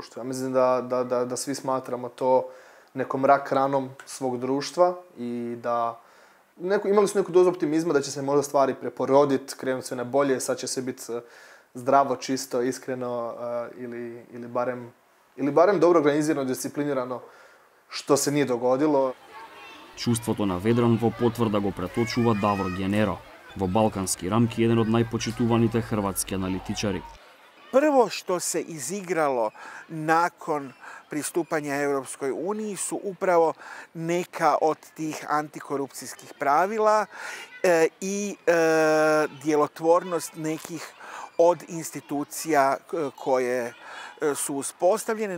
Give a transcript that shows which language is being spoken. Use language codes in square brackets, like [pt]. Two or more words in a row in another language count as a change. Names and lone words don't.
[hr] Ja mislim da svi smatramo to nekom rak ranom svog društva i da imali su neku dozu optimizma da će se možda stvari preporoditi, krenuti sve na bolje, sad će se biti zdravo, čisto, iskreno ili barem dobro organizirano, disciplinirano, što se nije dogodilo. [mk] Чувството на ведран во потврда го преточува Давор Генеро, во балкански рамки еден од најпочитуваните хрватски аналитичари. [hr] Prvo što se izigralo nakon pristupanja Europskoj uniji su upravo neka od tih antikorupcijskih pravila i djelotvornost nekih od institucija koje su uspostavljene.